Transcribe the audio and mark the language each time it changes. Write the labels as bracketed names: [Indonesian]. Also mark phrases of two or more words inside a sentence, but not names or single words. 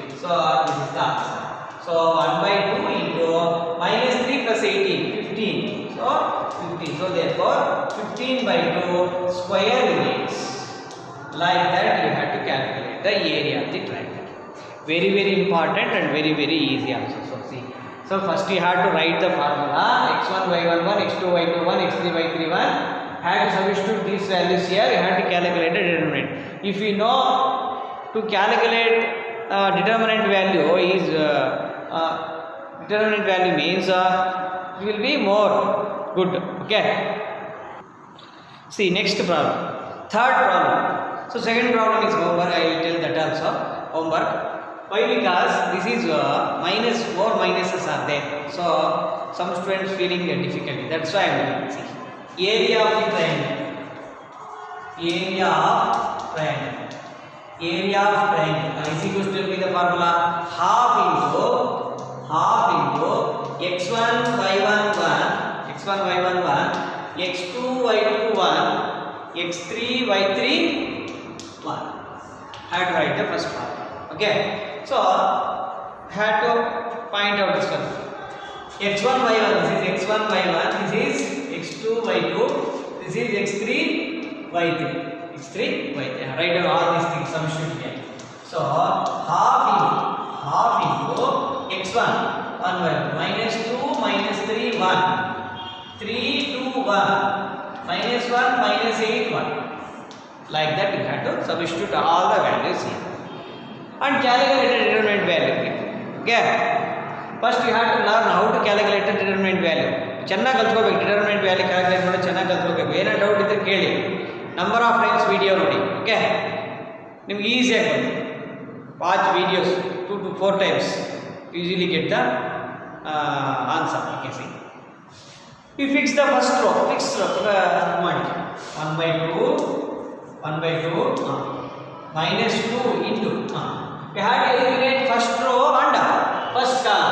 [English] So this is the answer. So 1 by 2 into minus 3 plus 18 15. So 15. So therefore 15 by 2 square units. Like that you have to calculate the area of the triangle. Very very important and very very easy also. So see. So first you have to write the formula x1 y1 1, x2 y2 1, x3 y3 1. Have to substitute these values here. You have to calculate the determinant. If you know to calculate determinant value is determinant value means it will be more good. Okay. See next problem. Third problem. So second problem is homework. I will tell that also homework. Why? Because this is minus, more minuses are there. So some students feeling difficulty. That's why I am doing. See, area of the triangle. Area of triangle. Is equals to the formula half into x1 y1 1, x1 y1 1, x2 y2 1, x3 y3 1. Have to write the first formula. Okay. So have to find out this one. x1 y1, this is x1 y1, this is x2 y2, this is x3 y3. Write down all these things, substitute here. So half into x1 1 by 1 minus 2 minus 3 1, 3 2 1 minus 1 minus 8 1. Like that you have to substitute all the values here and calculate the determinant value. Okay. First you have to learn how to calculate the determinant value. [Kannada] ಚೆನ್ನಾಗಿ ಕಲ್ತ್ಕೋಬೇಕು. [English] determinant value calculate [Kannada] ಮಾಡಿ ಚೆನ್ನಾಗಿ ಕಲ್ತ್ಕೋಬೇಕು. ಏನೋ ಡೌಟ್ ಇದ್ದರೆ ಕೇಳಿ. [English] number of times video [Kannada] ನೋಡಿ. ಓಕೆ, ನಿಮ್ಗೆ ಈಸಿಯಾಗಿ ಬರುತ್ತೆ. [English] watch videos 2 to 4 times usually get the answer. You can see. We fix the first row. Fixed row ಮಾಡಿ 1 by 2 minus 2 into we have to eliminate first row and first column.